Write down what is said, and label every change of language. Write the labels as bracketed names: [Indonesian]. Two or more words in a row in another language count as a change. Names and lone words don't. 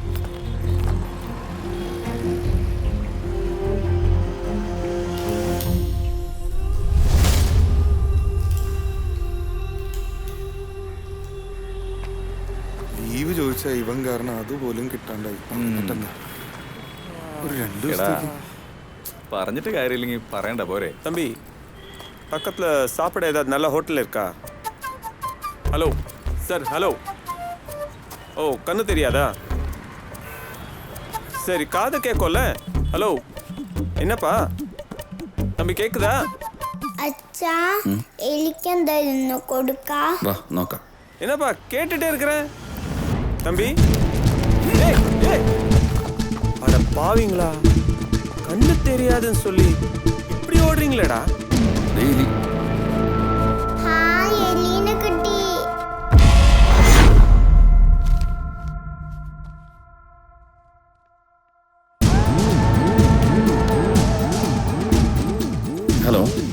[Malayalam] ലീവ് ചോദിച്ചാൽ ഇവൻ കാരണം അതുപോലും കിട്ടാണ്ടായി. ഒരു 2 ദിവസത്തേക്ക് പറഞ്ഞിട്ട് കാര്യമില്ലെങ്കിൽ പറയണ്ട പോരെ. [Tamil] தம்பி பக்கத்தில் சாப்பிட ஏதாவது நல்ல ஹோட்டல் இருக்கா? ஹலோ சார், ஹலோ. ஓ, கண்ணு தெரியாதா? சரி, காது கேட்கும்ல. ஹலோ, என்னப்பா தம்பி, கேட்குதா? [Malayalam] അച്ഛാ എനിക്കെന്തായിരുന്നു കൊടുക്കാ? വാ നോക്കാം. [Tamil] என்னப்பா கேட்டுட்டே இருக்கிறேன் தம்பி. ஏய் ஏய், அட பாவீங்களா, கண்ணு தெரியாதுன்னு சொல்லி இப்படி ஓடுறீங்களேடா. [Malayalam] ഹായ്, എലീനെ കിട്ടി. ഹലോ.